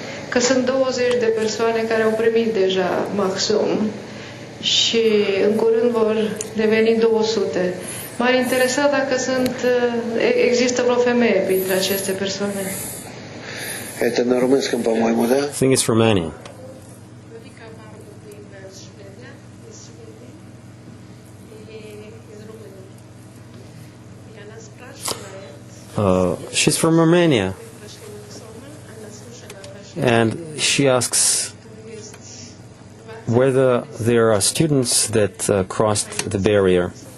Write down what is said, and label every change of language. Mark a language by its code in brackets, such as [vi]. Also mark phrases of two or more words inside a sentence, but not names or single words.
[ro] că sunt 20 de persoane care au primit deja maxim și în curând vor deveni 200. M-ar interesa dacă există vreo femeie printre aceste persoane. [ru] Это на румынском, по-моему, да? [en] I think it's Romania. She's from Romania. And she asks whether there are students that crossed the barrier.